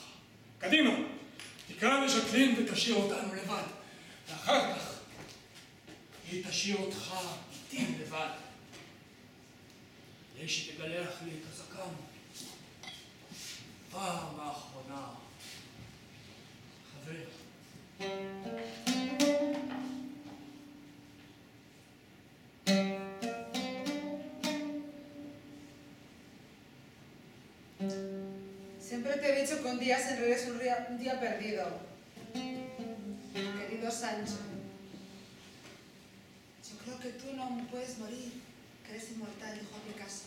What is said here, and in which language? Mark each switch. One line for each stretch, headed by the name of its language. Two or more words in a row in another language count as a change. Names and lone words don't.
Hebrew: קדימה, תקרא לז'קלין ותשאיר אותנו לבד. ואחר כך היא תשאיר אותך איתי לבד. כדי שתגלח לי את הזקן. פעם האחרונה, חבר.
Spanish: Siempre te he dicho que un día sin regreso es un día perdido. Querido Sancho, yo creo que tú no puedes morir, que eres inmortal, dijo Picasso.